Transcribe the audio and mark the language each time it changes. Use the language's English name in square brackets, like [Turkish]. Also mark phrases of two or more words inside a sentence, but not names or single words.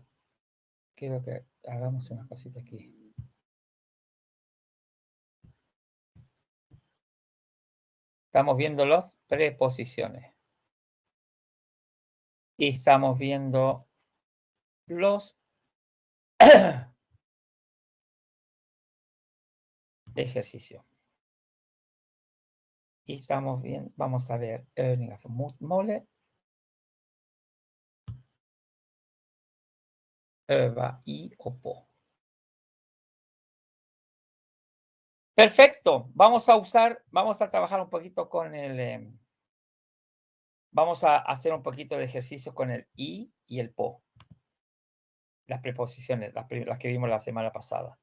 [Spanish] Quiero que hagamos una cosita aquí. Estamos viendo las preposiciones. Y estamos viendo los ejercicios. Y estamos bien, vamos a ver [Swedish] övningar för motmålet. Öva i och på. [Spanish] Perfecto. Vamos a trabajar un poquito con el, vamos a hacer un poquito de ejercicio con el i y el po. Las preposiciones, las que vimos la semana pasada.